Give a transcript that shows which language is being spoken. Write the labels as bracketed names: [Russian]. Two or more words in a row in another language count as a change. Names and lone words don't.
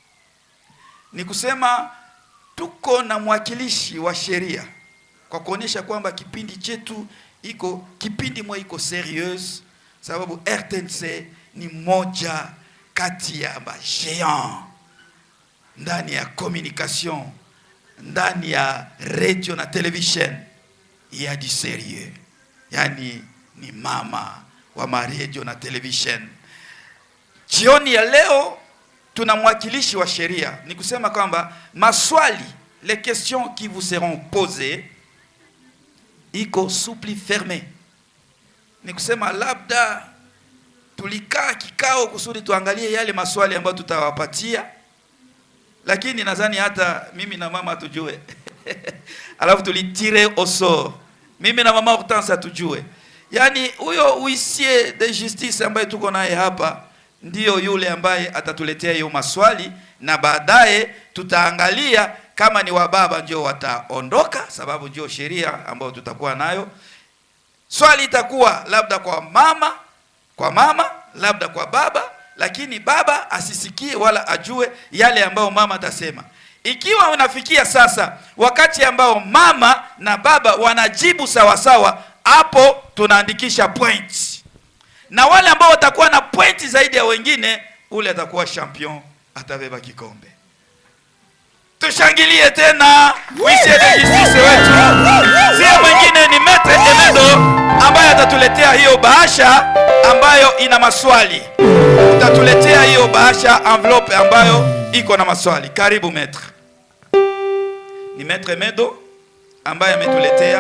[Swahili] Ni kusema tuko na mwakilishi wa sheria kwa kuonyesha kwamba kipindi chetu iko kipindi mwa iko serious, sababu RTNC ni moja kati ya géant ndani ya communication, ndani ya radio na television ya [French] du sérieux. [Swahili] Yani ni mama wa radio na television. Jioni ya leo tuna mwakilishi wa sheria. Ni kusema kwamba maswali, [French] les questions qui vous seront posées, [Swahili] iko [French] soupli fermé. [Swahili] Ni kusema labda tulikaa kikao kusudi tuangalie yale maswali ambayo tutawapatia, lakini nadhani hata mimi na mama tujue. Alafu tulitire [French] au sort. [Swahili] Mimi na mama Hortense tujue. Yani huyo [French] huissier de justice [Swahili] ambaye tuko naye hapa ndiyo yule ambaye atatuletea hiyo maswali, na baadaye tutaangalia kama ni wababa ndio wataondoka, sababu ndio sheria ambayo tutakuwa nayo. Swali itakuwa labda kwa mama, labda kwa baba, lakini baba asisikie wala ajue yale ambayo mama atasema. Ikiwa unafikia sasa wakati ambao mama na baba wanajibu sawa sawa, hapo tunaandikisha points. Na wale ambao watakuwa na pointi zaidi ya wengine, ule atakuwa champion, atabeba kikombe. Tushangilie tena [French] huissier de justice [Swahili] wetu. Sio mwingine ni Maître Emedo ambaye atatuletea hiyo bahasha ambayo ina maswali. Utatuletea hiyo bahasha envelope ambayo iko na maswali. Karibu Maître. Ni Maître Emedo ambaye ametuletea.